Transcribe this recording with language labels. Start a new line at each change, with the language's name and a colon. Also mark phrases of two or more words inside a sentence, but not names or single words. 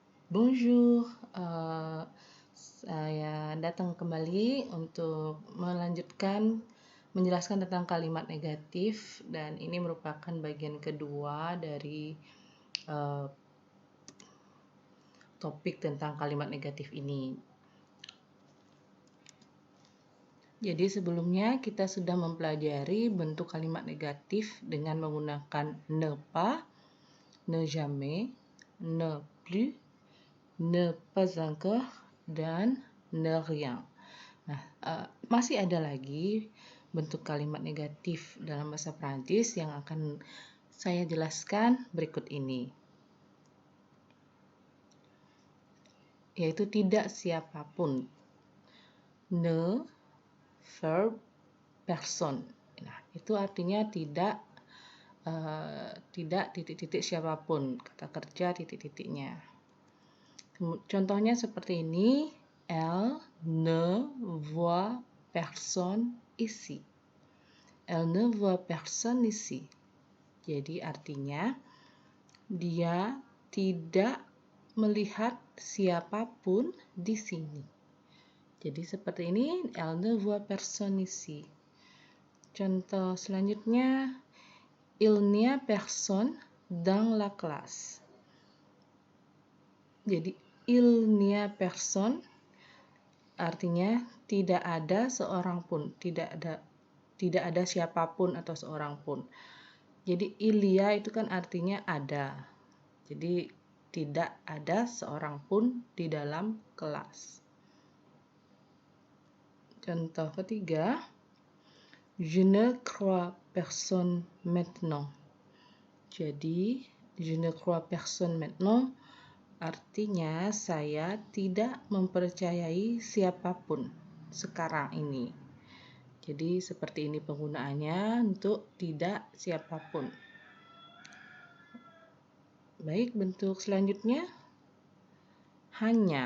French: Bonjour,
Indonesian: saya datang kembali untuk menjelaskan tentang kalimat negatif, dan ini merupakan bagian kedua dari topik tentang kalimat negatif ini. Jadi sebelumnya kita sudah mempelajari bentuk kalimat negatif dengan menggunakan
French: ne pas, ne jamais, ne plus, ne pas encore,
Indonesian: dan
French: ne rien.
Indonesian: Nah, masih ada lagi bentuk kalimat negatif dalam bahasa Prancis yang akan saya jelaskan berikut ini, yaitu tidak siapapun.
French: Ne, verb, person.
Indonesian: Nah, itu artinya tidak titik-titik siapapun, kata kerja titik-titiknya. Contohnya seperti ini,
French: elle ne voit personne ici. Elle ne voit personne ici.
Indonesian: Jadi artinya dia tidak melihat siapapun di sini. Jadi seperti ini,
French: elle ne voit personne ici.
Indonesian: Contoh selanjutnya,
French: il n'y a personne dans la classe.
Indonesian: Jadi
French: il n'y a personne
Indonesian: artinya tidak ada seorang pun, tidak ada siapapun atau seorang pun. Jadi
French: il y a
Indonesian: itu kan artinya ada. Jadi tidak ada seorang pun di dalam kelas. Contoh ketiga,
French: je ne crois personne maintenant.
Indonesian: Jadi
French: je ne crois personne maintenant
Indonesian: artinya saya tidak mempercayai siapapun sekarang ini. Jadi seperti ini penggunaannya untuk tidak siapapun. Baik, bentuk selanjutnya hanya.